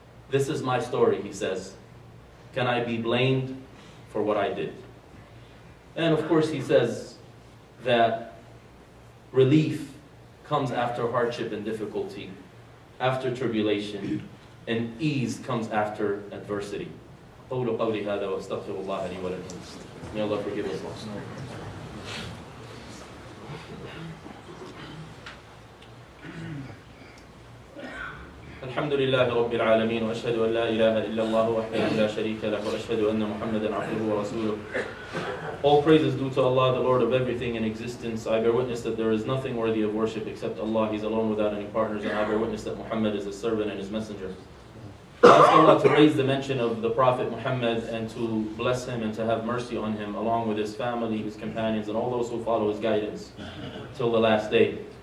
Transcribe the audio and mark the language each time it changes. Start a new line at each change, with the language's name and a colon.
English: This is my story, he says. Can I be blamed for what I did? And of course he says that relief comes after hardship and difficulty, after tribulation, and ease comes after adversity.
Arabic: قولوا قولي هذا واستغفر الله لي ولكم.
English: May Allah forgive us all.
Arabic: الحمد لله رب العالمين وأشهد أن لا إله إلا الله وحده لا شريك له وأشهد أن محمدا عبده ورسوله.
English: All praise is due to Allah, the Lord of everything in existence. I bear witness that there is nothing worthy of worship except Allah. He's alone without any partners, and I bear witness that Muhammad is His servant and His messenger. I ask Allah to raise the mention of the Prophet Muhammad and to bless him and to have mercy on him, along with his family, his companions, and all those who follow his guidance till the last day.